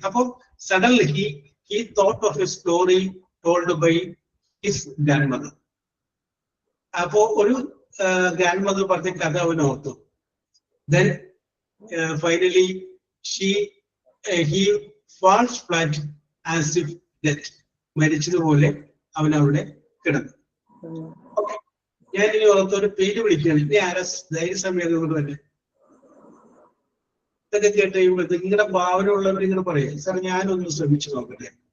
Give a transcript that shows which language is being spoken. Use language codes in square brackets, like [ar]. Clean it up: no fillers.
[en] അപ്പൊ suddenly he thought of a story told by his grandmother. [ml] അപ്പോ ഒരു grand mother പറഞ്ഞ കഥ അവൻ ഓർത്തു. [en] Then finally he falls flat as if dead. [ml] മരിച്ചതുപോലെ അവൻ അവിടെ കിടന്നു. ഓക്കെ, ഞാൻ ഇനി ഓർത്തൊരു പേര് വിളിക്കുകയാണ്. ഇനി ആരാ ധൈര്യസമയം കൊണ്ട് തന്നെ ഇതൊക്കെ കേട്ട് കഴിയുമ്പോഴത്തേക്ക് നിങ്ങളുടെ ഭാവന ഉള്ളവർ ഇങ്ങനെ പറയാം, സാർ ഞാനൊന്ന് ശ്രമിച്ചു നോക്കട്ടെ.